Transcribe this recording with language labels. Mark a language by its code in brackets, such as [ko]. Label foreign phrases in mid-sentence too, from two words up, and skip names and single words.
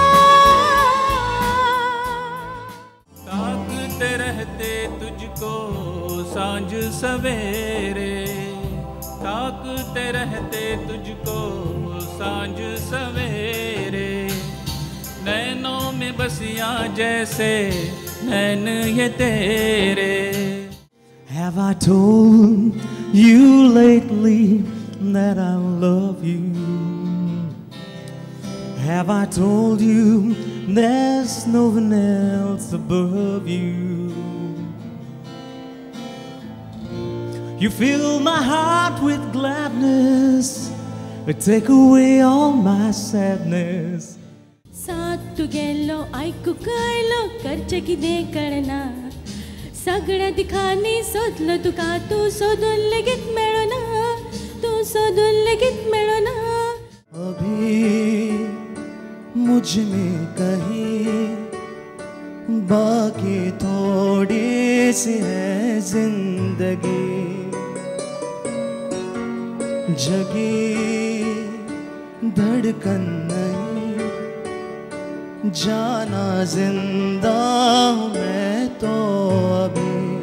[hi] ताकते रहते तुझको सांझ सवेरे ताकते रहते तुझको सांझ सवेरे नैनों में बसियां जैसे नैन ये तेरे [en] Have I told you lately that I love you? Have I told you there's no one else above you? You fill my heart with gladness, take away all my sadness. [kok] साथ तू गेलो ऐकू कळलो करचे कितें कळना सगळें दिखांनी सोदलो तुका तूं सोदून लेगीत मेळना तूं सोदून लेगीत मेळना [hi] अभी मुझ में कहीं बाकी थोड़ी सी है जिंदगी जगी धड़कन नहीं जाना जिंदा हूँ मैं तो अभी